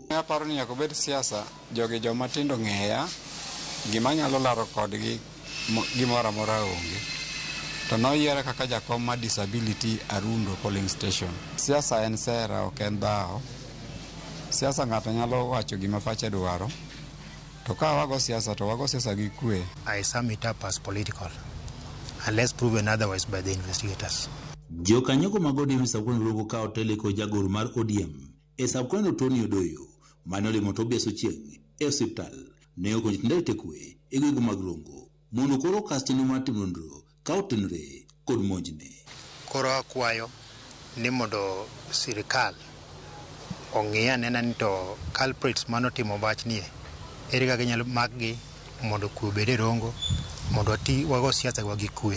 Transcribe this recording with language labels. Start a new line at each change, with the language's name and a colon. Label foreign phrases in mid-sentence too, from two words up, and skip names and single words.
Luo (Kenya and Tanzania): Aparo ni nyaka bed siasa jogi joma tindo ng'eya gima nyalo laro kodgi gimoro amora onge. To noyiere kaka jakom ma disability Arundo polling station. Siasa en sera ok en dhao. Siasa ng'ato nyalo wacho gima pache dwaro. To ka wago siasa to wago siasa gi kwe.
English: I sum it up as political unless proven otherwise by the investigators.
Luo (Kenya and Tanzania): Jokanyogo mag ODM sub-county Marongo ka oteleko jagoro mar ODM e sub-county Tony Odoyo mane olimo to obeso chieng' e osiptal ne okonyo jotend kwe e gwego mag Rongo mondo koro okas chenro mar timo nonro ka otenore kod monjne. Koro akwayo ni mondo sirikal ong'i anena ni to culprits manotimo wachnie ere kaka ginyalo makgi mondo kwe obed e Rongo mondo wago siasa gi kwe.